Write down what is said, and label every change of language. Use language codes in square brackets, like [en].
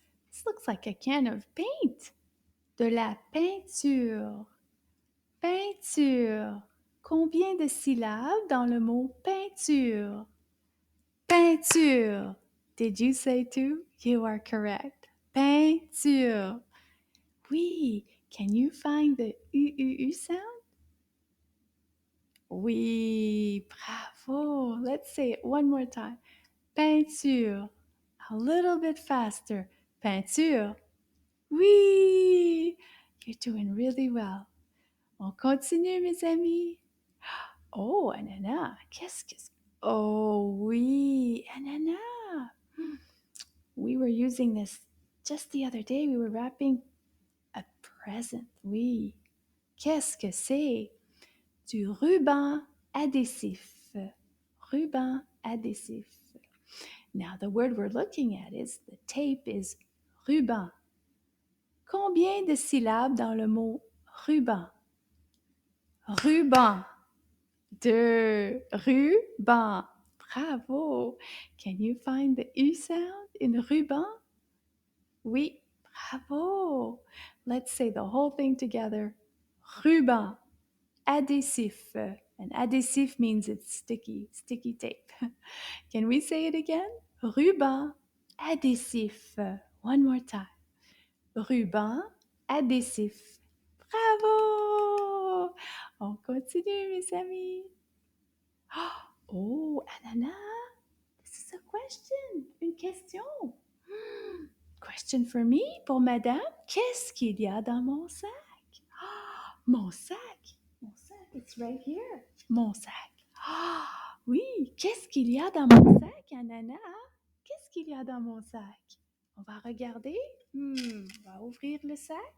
[en] This looks like a can of paint. [fr] De la peinture. Peinture. Combien de syllabes dans le mot peinture? [en] Peinture. Did you say two? You are correct. Peinture. Oui. Can you find the U sound? [fr] Oui. Bravo. [en] Let's say it one more time. Peinture. A little bit faster. Peinture. Oui. You're doing really well. [fr] On continue, mes amis. Oh, ananas. Qu'est-ce que... Oh, oui, ananas. [en] We were using this just the other day. We were wrapping a present. [fr] Oui. Qu'est-ce que c'est? Du ruban adhésif. Ruban adhésif. [en] Now, the word we're looking at is the tape is ruban. [fr] Combien de syllabes dans le mot ruban? Ruban. Deux. Ruban. Bravo. [en] Can you find the U sound in ruban? [fr] Oui. Bravo. [en] Let's say the whole thing together. Ruban. Adhésif. And adhésif means it's sticky, sticky tape. Can we say it again? Ruban adhésif. One more time. [fr] Ruban adhésif. Bravo! On continue, mes amis. [en] Oh, Ananas, this is a question. [fr] Une question. [en] Question for me, [fr] pour madame. Qu'est-ce qu'il y a dans mon sac? Mon sac. Mon sac, [en] it's right here. [fr] Mon sac. Oui, qu'est-ce qu'il y a dans mon sac, Ananas? Qu'est-ce qu'il y a dans mon sac? On va regarder. On va ouvrir le sac.